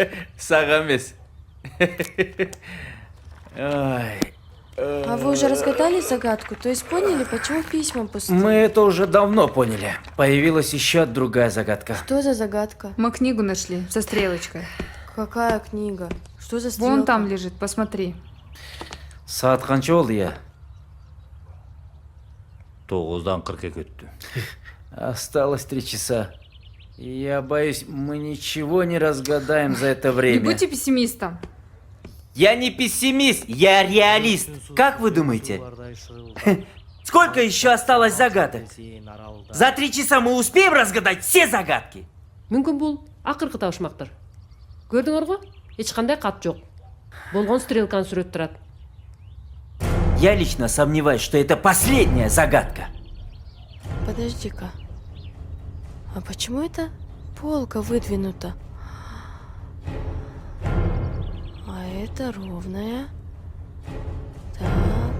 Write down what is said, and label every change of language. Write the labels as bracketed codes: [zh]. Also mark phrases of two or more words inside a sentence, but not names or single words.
[ru] Сагамес. Ой. А вы уже разгадали загадку? То есть поняли, почему письма пустые? Мы это уже давно поняли. Появилась еще другая загадка. Что за загадка? Мы книгу нашли со стрелочкой. Какая книга? Что за стрелка? Вон там лежит, посмотри. [ky] Саат канча болду я? 9-дан 42 өттү. [ru] Осталось 3 часа. Я боюсь, мы ничего не разгадаем за это Не время. будьте пессимистом. Я не пессимист, я реалист. Как вы думаете? Сколько еще осталось загадок? За 3 часа мы успеем разгадать все загадки? [ky] Мүмкүн бул акыркы табышмактыр. Көрдүңөр го? Эч кандай кат жок. Болгон стрелканы сүрөт турат. [ru] Я лично сомневаюсь, что это последняя загадка. Подожди-ка. А почему эта полка выдвинута? А это ровная. Так.